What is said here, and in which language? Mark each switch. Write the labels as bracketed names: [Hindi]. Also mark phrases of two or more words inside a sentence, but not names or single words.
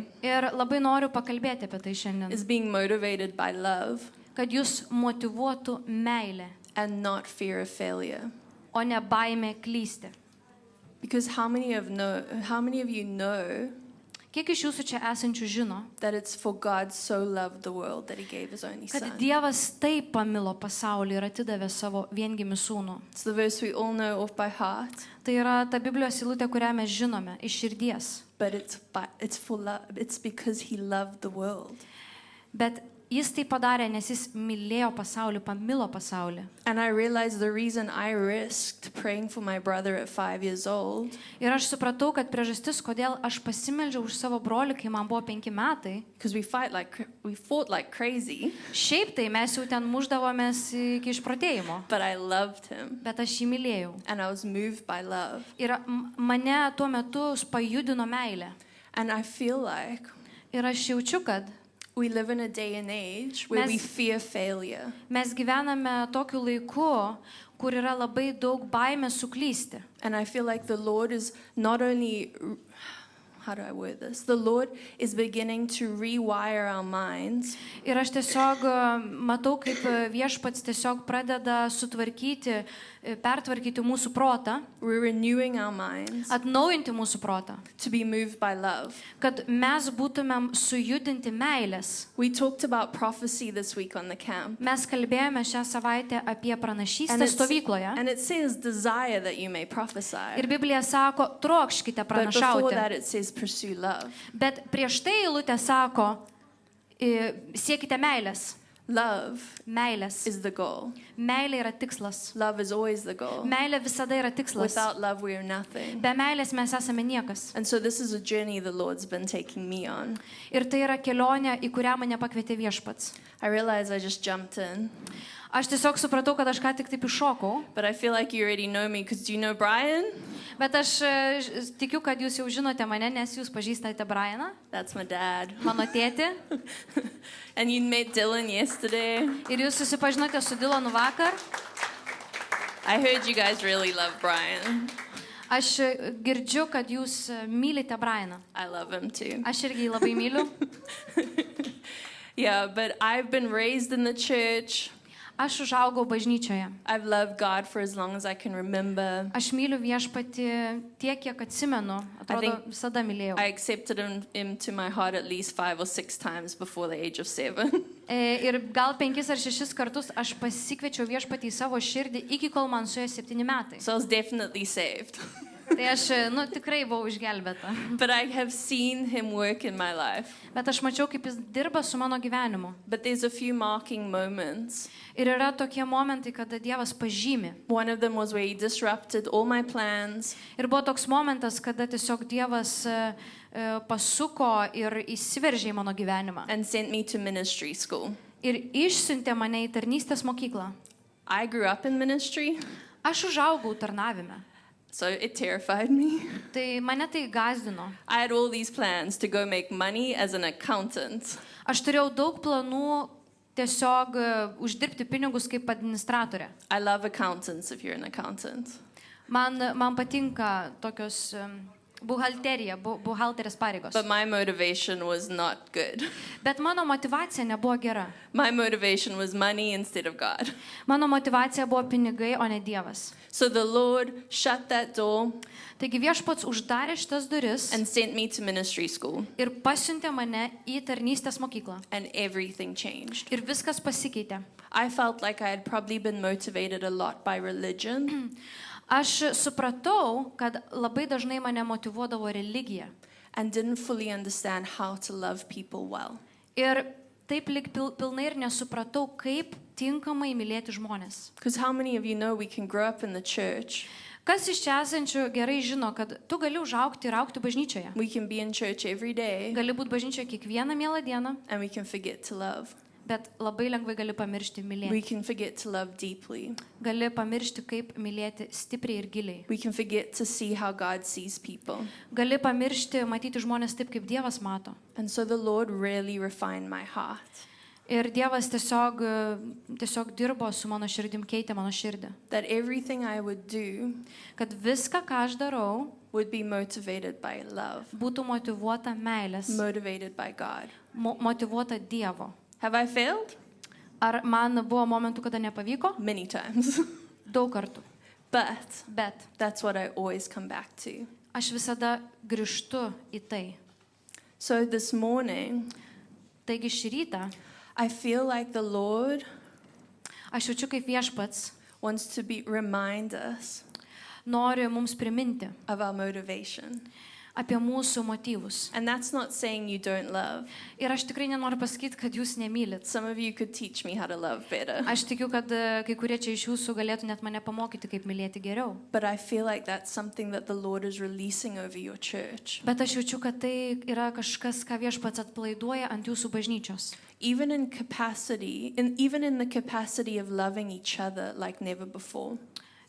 [Lithuanian] Ir labai noriu pakalbėti apie tai šiandien. [English] is being motivated by love [Lithuanian] Kad jūs motyvuotų meilė, [English] and not fear of failure. [Lithuanian] o ne baimė klysti. [English] Because how many of you know [Lithuanian] Kiek iš jūsų čia esančių žino, [English] that it's for God so loved the world that he gave his only [Lithuanian] kad [English] son? [Lithuanian] Dievas taip pamilo pasaulį ir atidavė savo viengimį sūnų. [English] It's the verse we all know off by heart, [Lithuanian] Tai yra ta Biblijos eilutė, kurią mes žinome iš širdies. [English] but it's for love. It's because he loved the world. [Lithuanian] Bet jis tai padarė, nes jis mylėjo pasaulį, pamilo pasaulį. [English] And I realized the reason I risked praying for my brother at 5 years old [Lithuanian] Ir aš supratau, kad priežastis, kodėl aš pasimeldžiau už savo brolį, kai man buvo 5 metai. [English] because we fought like crazy, [Lithuanian] Šiaip tai mes jau ten muždavomės iki išprotėjimo. [English] but I loved him [Lithuanian] Bet aš jį mylėjau. [English] and I was moved by love. [Lithuanian] Ir mane tuo metu pajudino meilė. [English] And I feel like [Lithuanian] Ir aš jaučiu, kad [English] We live in a day and age where we fear failure. [Lithuanian] Mes gyvename tokiu laiku, kur yra labai daug baimės suklysti. [English] And I feel like the Lord is not only, how do I word this? The Lord is beginning to rewire our minds. [Lithuanian] Ir aš tiesiog matau, kaip Viešpats tiesiog pradeda sutvarkyti, pertvarkyti mūsų protą, [English] We're renewing our minds [Lithuanian] atnaujinti mūsų protą, [English] to be moved by love. [Lithuanian] kad mes būtumėm sujudinti meilės. [English] We talked about prophecy this week on the camp. [Lithuanian] Mes kalbėjome šią savaitę apie pranašystę stovykloje. [English] And it says desire that you may prophesy. [Lithuanian] Ir Biblija sako, trokškite [English] But before [Lithuanian] pranašauti. [English] that it says pursue love. [Lithuanian] Bet prieš tai eilutė sako, siekite meilės. [English] Love [Lithuanian] Meilės. [English] is the goal. [Lithuanian] Meilė yra tikslas. [English] Love is always the goal. [Lithuanian] Meilė visada yra tikslas. [English] Without love we are nothing. [Lithuanian] Be meilės mes esame niekas. [English] And so this is a journey the Lord's been taking me on. [Lithuanian] Ir tai yra kelionė, į kurią mane pakvietė Viešpats. [English] I realize I just jumped in, [Lithuanian] Aš tiesiog supratau, kad aš ką tik taip iššokau, [English] but I feel like you already know me because do you know Brian? [Lithuanian] bet aš tikiu, kad jūs jau žinote mane, nes jūs pažįstate Brianą, [English] That's my dad. [Lithuanian] mano tėtį, [English] And you met Dylan yesterday. [Lithuanian] ir jūs susipažinote su Dylanu vakar. [English] I heard you guys really love Brian. [Lithuanian] Aš girdžiu, kad jūs mylite Brianą. [English] I love him too. [Lithuanian] Aš irgi jį labai myliu. [English] Yeah, but I've been raised in the church. [Lithuanian] Aš užaugau bažnyčioje. [English] I've loved God for as long as I can remember. [Lithuanian] Aš myliu Viešpatį tiek, kiek atsimenu. Atrodo, visada mylėjau. [English] I accepted him to my heart at least 5 or 6 times before the age of 7. [Lithuanian] Ir gal 5 ar 6 kartus aš pasikviečiau Viešpatį į savo širdį, iki kol man suėjo 7 metai. [English] So I was definitely saved. [Lithuanian] Tai aš, tikrai buvau išgelbėta. [English] But I have seen him work in my life. [Lithuanian] Bet aš mačiau, kaip jis dirba su mano gyvenimu. [English] But there's a few marking moments. [Lithuanian] Ir yra tokie momentai, kada Dievas pažymi. [English] One of them was where he disrupted all my plans. [Lithuanian] Ir buvo toks momentas, kada tiesiog Dievas pasuko ir įsiveržė į mano gyvenimą. [English] And sent me to ministry school. [Lithuanian] Ir išsiuntė mane į tarnystės mokyklą. [English] I grew up in ministry, [Lithuanian] Aš užaugau tarnavime. [English] so it terrified me. [Lithuanian] Tai mane tai gazdino. [English] I had all these plans to go make money as an accountant. [Lithuanian] Aš turėjau daug planų tiesiog uždirbti pinigus kaip administratorė. [English] I love accountants if you're an accountant. [Lithuanian] Man patinka tokios buhalterija, buhalterės pareigos. [English] But my motivation was not good. [Lithuanian] Bet mano motivacija nebuvo gera. [English] My motivation was money instead of God. [Lithuanian] Mano motivacija buvo pinigai, o ne Dievas. [English] So the Lord shut that door [Lithuanian] Taigi Viešpats uždarė šitas duris [English] and sent me to ministry school. [Lithuanian] ir pasiuntė mane į tarnystės mokyklą. [English] And everything changed. [Lithuanian] Ir viskas pasikeitė. [English] I felt like I had probably been motivated a lot by religion. [Lithuanian] Aš supratau, kad labai dažnai mane motyvuodavo religija. [English] And didn't fully understand how to love people well. [Lithuanian] Ir taip lyg pilnai ir nesupratau, kaip tinkamai mylėti žmonės. [English] Because how many of you know we can grow up in the church? [Lithuanian] Kas iš čia esančių gerai žino, kad tu gali užaugti ir augti bažnyčioje. [English] We can be in church every day [Lithuanian] Gali būti bažnyčioje kiekvieną mielą dieną, [English] and we can forget to love. [Lithuanian] bet labai lengvai gali pamiršti [English] We [Lithuanian] mylėti. [English] can forget to love deeply. [Lithuanian] Gali pamiršti, kaip mylėti stipriai ir giliai. [English] We can forget to see how God sees people. [Lithuanian] Gali pamiršti matyti žmonės taip, kaip Dievas mato. [English] And so the Lord really refined my heart. [Lithuanian] Ir Dievas tiesiog dirbo su mano širdim, keitė mano širdį. [English] That everything I would do [Lithuanian] Kad viską, ką aš darau, [English] would be motivated by love, [Lithuanian] būtų motyvuota meilės, [English] motivated by God. [Lithuanian] motyvuota Dievo. [English] Have I failed? [Lithuanian] Ar man buvo momentų, kada nepavyko? [English] Many times. [Lithuanian] Daug kartų. [English] But [Lithuanian] Bet [English] that's what I always come back to. [Lithuanian] aš visada grįžtu į tai. [English] So this morning, [Lithuanian] Taigi šį rytą [English] I feel like the Lord [Lithuanian] aš jaučiu, kaip Viešpats [English] wants to remind us [Lithuanian] nori mums priminti [English] of our motivation. [Lithuanian] apie mūsų motyvus. [English] And that's not saying you don't love. [Lithuanian] Ir aš tikrai nenoriu pasakyti, kad jūs nemylit. [English] Some of you could teach me how to love better. [Lithuanian] Aš tikiu, kad kai kurie čia iš jūsų galėtų net mane pamokyti, kaip mylėti geriau. [English] But I feel like that's something that the Lord is releasing over your church. [Lithuanian] Bet aš jaučiu, kad tai yra kažkas, ką Viešpats atpalaiduoja ant jūsų bažnyčios. [English] Even in the capacity of loving each other like never before.